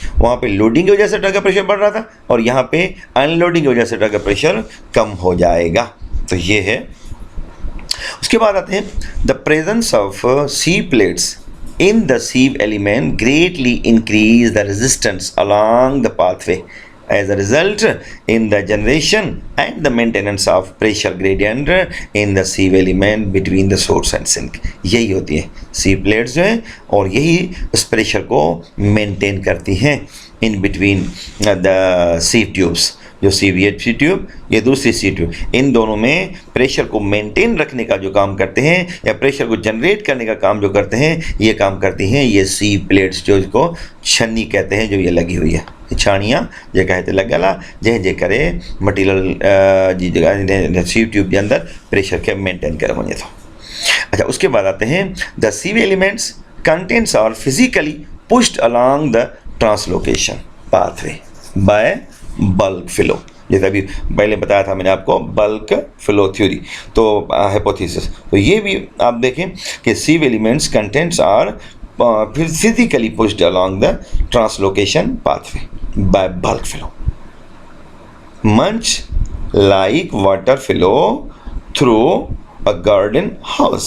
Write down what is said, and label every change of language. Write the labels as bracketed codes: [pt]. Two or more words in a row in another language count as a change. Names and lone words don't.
[ur] وہاں پے لوڈنگ کی وجہ سے [en] turgor pressure [ur] بڑھ رہا تھا اور یہاں پے ان لوڈنگ کی وجہ سے [en] turgor pressure [ur] کم ہو جائے گا. تو یہ ہے۔ اس کے بعد آتے ہیں [en] the presence of sieve plates in the sieve element greatly increase the resistance along the pathway as a result in the generation and the maintenance of pressure gradient in the sieve element between the source and sink. [ur] यही होती है [en] sieve plates [ur] जो हैं और यही उस प्रेशर को मेंटेन करती हैं [en] in between the sieve tubes। [ur] جو CVHC ٹیوب، یہ دوسری سی ٹیوب، ان دونوں میں پریشر کو مینٹین رکھنے کا جو کام کرتے ہیں یا پریشر کو جنریٹ کرنے کا کام جو کرتے ہیں، یہ کام کرتی ہیں یہ [en] sieve plates, [ur] جو اس کو چھنی کہتے ہیں، جو یہ لگی ہوئی ہے. [sd] छानियाँ जे कहते लगला जे करे मटीरियल जी जगह [en] sieve tube [sd] के अंदर प्रेशर के मेंटेन करे वञे थो। [ur] اچھا، اس کے بعد آتے ہیں [en] the sieve elements contents are physically pushed along the translocation pathway by bulk flow. [ur] جیسے ابھی پہلے بتایا تھا میں نے آپ کو [en] bulk flow theory, [ur] تو ہائپوتھیسس. تو یہ بھی آپ دیکھیں کہ [en] sieve elements contents are physically pushed along the translocation pathway by bulk flow much like water flow through a garden hose.